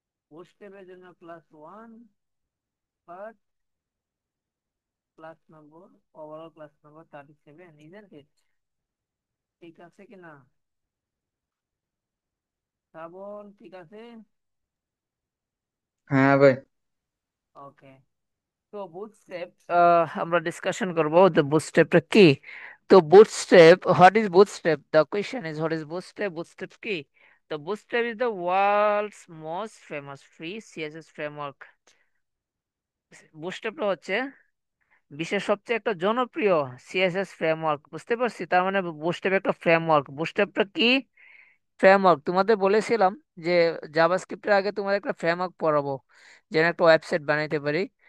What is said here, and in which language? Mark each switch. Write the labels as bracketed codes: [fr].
[bn] Bootstrap এর জন্য class 1. [en] But class number, overall class number 37, isn't it? [bn] ঠিক আছে কি না? শ্রাবণ, ঠিক আছে? হ্যাঁ ভাই। ওকে। তো বুটস্ট্র্যাপ আমরা ডিসকাশন করব the bootstrapটা কি। [en] তো bootstrap, what is bootstrap? The question is what is bootstrap? [bn] Bootstrap কি? [en] The bootstrap is the world's most famous free CSS framework. [bn] বুটস্ট্র্যাপটা হচ্ছে বিশ্বের সবচেয়ে একটা জনপ্রিয় সিএসএস ফ্রেমওয়ার্ক। বুঝতে পারছি, তার মানে বুটস্ট্র্যাপ একটা ফ্রেমওয়ার্ক। বুটস্ট্র্যাপটা কি? ফ্রেমওয়ার্ক। তোমাদের বলেছিলাম যে জাভাস্ক্রিপ্টের আগে তোমাদের একটা ফ্রেমওয়ার্ক পড়াবো, যেন একটা ওয়েবসাইট বানাইতে পারি।